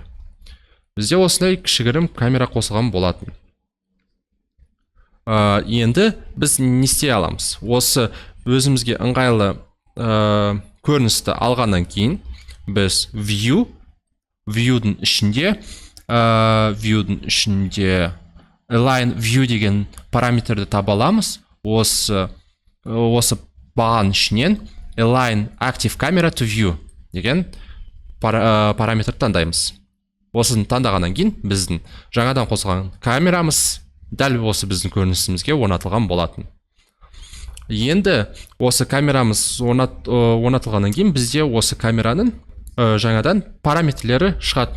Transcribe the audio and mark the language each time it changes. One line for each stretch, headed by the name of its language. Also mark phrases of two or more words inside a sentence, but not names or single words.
Kazakh: Бізде осындай кішігірім камера қосылған болатын. Енді біз не істей аламыз? Осы өзімізге ыңғайлы көріністі алғаннан кейін біз view'дің ішінде
English: align view
Kazakh: деген параметрді таба аламыз. Осы бағаның ішінен
English: align active camera to view
Kazakh: деген параметр таңдаймыз. Осыны таңдағаннан кейін біздің жаңадан қосылған камерамыз дәл осы біздің көрінісімізге орнатылған болатын. Енді осы камерамыз орнатылғаннан кейін бізде осы камераның жаңадан параметрлері шығатын.